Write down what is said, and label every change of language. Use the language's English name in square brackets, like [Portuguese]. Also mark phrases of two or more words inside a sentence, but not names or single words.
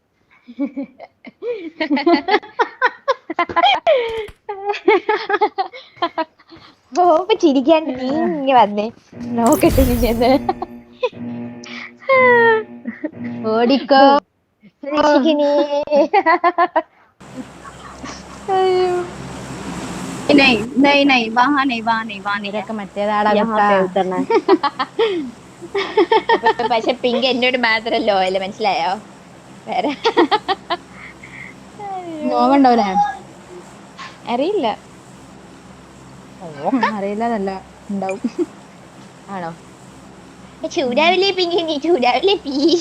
[Malayalam] ഓ ചിരിക്കാണ്ട് നീ ഇങ്ങ വന്നേ നോക്കട്ടെ നിന്നെ. ഓടിക്കോ രക്ഷിക്കണേ. [Hindi] नहीं नहीं नहीं वहाँ नहीं वहाँ नहीं वहाँ नहीं है [Malayalam] ഇവരൊക്കെ മറ്റേതാടാ [Hindi] यहाँ [Malayalam] കുട്ടാ. [Hindi] पे उतरना है. [Malayalam] പക്ഷെ പിങ്ക് എന്നോട് മാത്രം ലോയല് മനസ്സിലായോ? വേറെ നോവുണ്ടാവൂലേ? അറിയില്ല. അറിയില്ലതല്ല, ഉണ്ടാവും. ആണോ? ചൂടാവില്ലേ പിങ്കി, നീ ചൂടാവില്ലേ പ്ലീസ്.